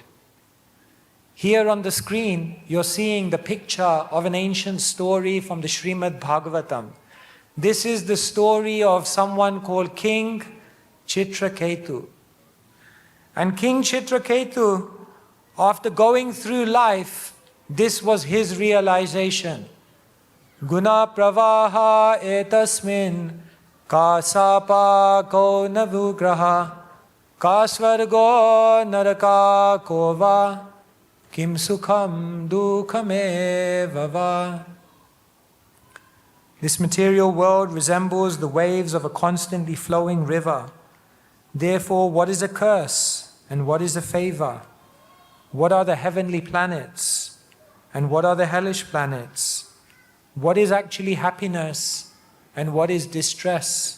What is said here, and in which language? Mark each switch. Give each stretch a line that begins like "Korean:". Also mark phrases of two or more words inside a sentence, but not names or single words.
English: Here on the screen, you're seeing the picture of an ancient story from the Srimad Bhagavatam. This is the story of someone called King Chitraketu. And King Chitraketu, after going through life, this was his realization.
Sanskrit: गुणप्रवाह एतस्मिन् कः शापः को न्वनुग्रहः कः स्वर्गो नरकः को वा किं सुखं दुःखमेव वा.
English: This material world resembles the waves of a constantly flowing river. Therefore, what is a curse and what is a favor? What are the heavenly planets and what are the hellish planets? What is actually happiness and what is distress?